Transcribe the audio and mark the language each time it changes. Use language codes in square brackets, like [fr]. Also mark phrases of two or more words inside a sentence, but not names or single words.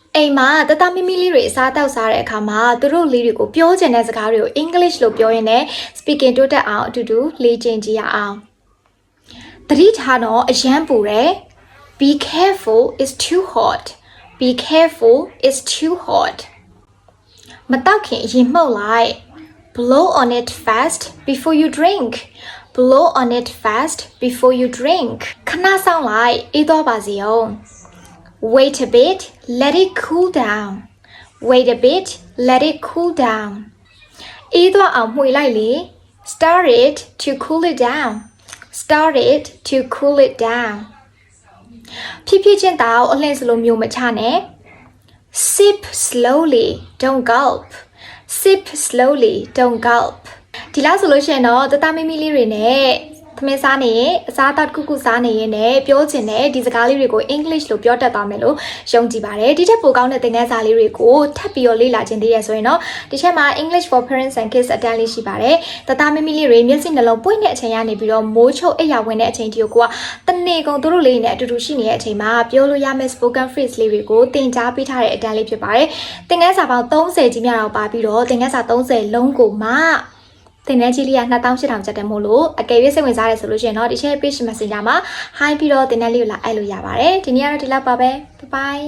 [my] အိမ်မှာတတမမီလေးတွေအစားတောက်စားတဲ့အခါမှာသူတို့လေးတွေကိုပြောချင်တဲ့စကားတွေကို English လို့ပြောရင်းနဲ့ speaking တိုးတက်အောင်အတူတူလေ့ကျင့်ကြည့်ရအောင်သတိထားတော့အရန်ပူတယ် [en] Be careful it's too hot Be careful it's too hot [my] မတောက်ခင်အရင်မှုတ်လိုက် [en] Blow on it fast before you drink Blow on it fast before you drink [my] ခဏဆောင်လိုက်အေးတော့ပါစေအောင် [en] Wait a bit let it cool down Wait a bit let it cool down [my] အေးတော့အောင်မှွေလိုက်လေ [en] Start it to cool it down Start it to cool it down [my] ဖြည်းဖြည်းချင်းတောက်အလှည့်စလိုမျိုးမချနဲ့ [en] Sip slowly don't gulp Sip slowly don't gulp [my] ဒီလားဆိုလို့ရှိရင်တော့တတမမီလေးတွေနဲ့သမင်းစားနေရင်အစားအသောက်တစ်ခုခုစားနေရင်လည်းပြောချင်တဲ့ဒီစကားလေးတွေကို English လို့ပြောတတ် သွားမယ်လို့ယုံကြည်ပါတယ်ဒီထက်ပိုကောင်းတဲ့သင်ခန်းစာလေးတွေကိုထပ်ပြီးတော့လေ့လာခြင်းသေးရဆိုရင်တော့ဒီချက်မှာ English for Parents and Kids အတန်း လေးရှိပါတယ်တတမမီလေးတွေမျက်စိနှလုံးပွင့်တဲ့အချိန်ကနေပြီးတော့မိုးချုပ်အိပ်ယာဝင်တဲ့အချိန်တီကိုတနေ့ကုန်တို့လေးနဲ့အတူတူရှိနေတဲ့အချိန်မှာပြောလို့ရမယ့် [en] spoken phrase [my] လေးတွေကိုသင်ကြားပေးထားတဲ့အတန်းလေးဖြစ်ပါတယ်သင်ခန်းစာပေါင်း30ကြီးများတော့ပါပြီးတော့သင်ခန်းစာ30လုံးကိုမှသင်တန်းကြီးလေးက2800ကျပ်တယ်မို့လို့အကယ်၍စိတ်ဝင်စားရဲဆိုလို့ရှိရင်တော့ဒီ [en] share page messenger [my] မှာ hi ပြီးတော့သင်တန်းလေးကိုလာအပ်လို့ရပါတယ်ဒီနေ့ကတော့ဒီလောက်ပါပဲ [en] bye bye